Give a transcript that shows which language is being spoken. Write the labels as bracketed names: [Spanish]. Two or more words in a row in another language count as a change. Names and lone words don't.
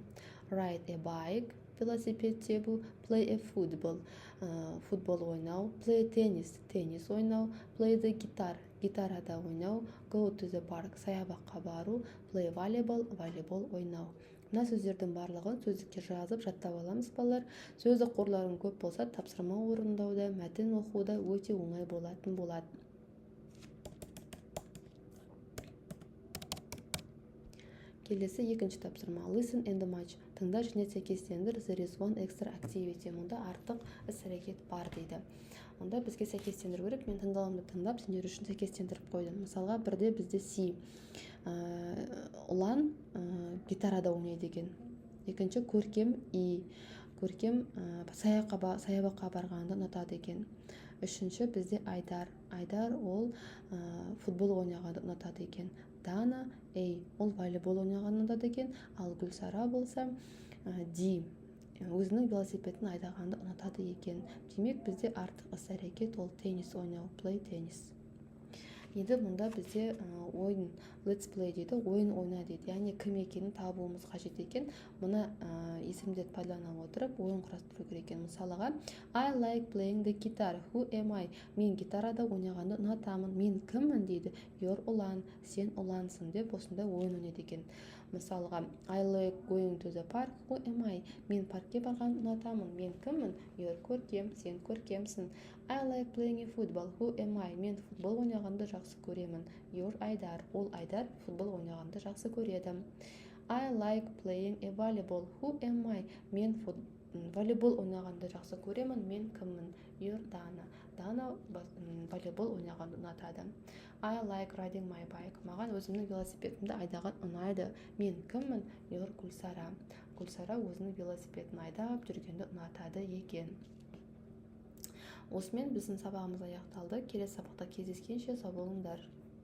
[English] Ride a bike, [Kazakh] велосипед тебу, [English] play a football, [Kazakh] футбол ойнау, [English] play tennis, [Kazakh] теннис ойнау, [English] play the guitar, [Kazakh] гитарада ойнау, [English] go to the park, [Kazakh] саябаққа бару, [English] play volleyball, [Kazakh] волейбол ойнау. Мына сөздердің барлығын сөздікке жазып жаттап аламыз балалар. Сөздік қорларың көп болса, тапсырма орындауда, мәтін оқуда өте оңай болатын болады. Келесі екінші тапсырма. [English] Listen and match. [Kazakh] Тыңда және сәйкестендір. [English] There is one extra activity. [Kazakh] Мұнда артық іс-әрекет бар дейді. Онда бізге сәйкестендіру керек. Мен тыңдаламды тыңдап, сендер үшін сәйкестендіріп қойдым. Мысалға, бірде бізде C. Ұлан гитарада ойнайды екен. Екінші көркем И. Көркем саябаққа барғанды ұнатады екен. Үшінші бізде Айдар. Айдар ол футбол ойнағанды ұнатады екен. Дана ол волейбол ойнағанды ұнатады екен. Ал Гүлсара болса Ди өзінің велосипедін айдағанды ұнатады екен. Демек бізде артық іс-әрекет ол теннис ойнау, [English] play tennis. [Kazakh] Енді мұнда бізде ойын [English] let's play [Kazakh] дейді, ойын ойна дейді. Яғни кім екенін табуымыз қажет екен. Мұны есімдерді пайдалана отырып ойын құрастыру керек екен. [English] Мысалыға I like playing the guitar. Who am I? [Kazakh] Мен гитарада ойнағанды ұнатамын. Мен кіммін дейді. You're ұлан, сен ұлансың деп осындай ойын ойнайды екен. [English] Мысалға I like going to the park. Who am I? [Kazakh] Мен паркке барғанды ұнатамын. Мен кіммін? You're көркем, сен көркемсің. [English] I like playing football. Who am I? [Kazakh] Мен футбол ойнағанды жақсы көремін. [English] You're Айдар. [Kazakh] Ол Айдар футбол ойнағанды жақсы көреді. [English] I like playing volleyball. Who am I? [Kazakh] Мен волейбол ойнағанды жақсы көремін. Мен кіммін? You're Дана. Дана волейбол ойнағанды ұнатады. [English] I like riding my bike. [Kazakh] Маған өзімнің велосипедімді айдаған ұнайды. Мен кіммін? You're Гүлсара. Гүлсара өзінің велосипедін айдап жүргенді ұнатады екен. Осымен біздің сабағымыз аяқталды. Келесі сабақта кездескенше сау болыңдар.